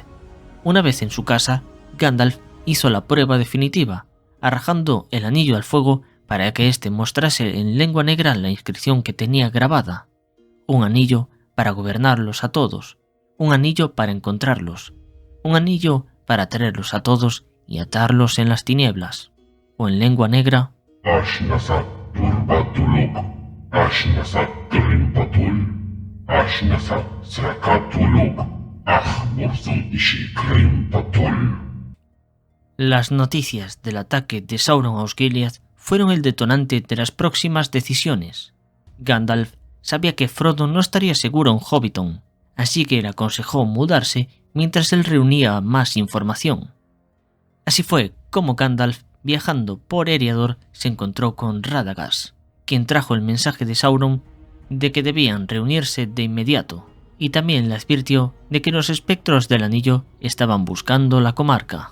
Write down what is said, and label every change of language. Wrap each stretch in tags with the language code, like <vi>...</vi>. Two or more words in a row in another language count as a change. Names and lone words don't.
<es>Una vez en su casa, Gandalf hizo la prueba definitiva, arrojando el anillo al fuego para que éste mostrase en lengua negra la inscripción que tenía grabada. Un anillo para gobernarlos a todos, un anillo para encontrarlos, un anillo para traerlos a todos y atarlos en las tinieblas. O en lengua negra, Ashnasat Turbatuluk, Ashnasat Trimpatul, Ashnasat Srakatuluk, Ahmurzul Ishi Krimpatul. Las noticias del ataque de Sauron a Osgiliath fueron el detonante de las próximas decisiones. Gandalf sabía que Frodo no estaría seguro en Hobbiton, así que le aconsejó mudarse mientras él reunía más información. Así fue como Gandalf, viajando por Eriador, se encontró con Radagast, quien trajo el mensaje de Sauron de que debían reunirse de inmediato, y también le advirtió de que los espectros del anillo estaban buscando la comarca.</es>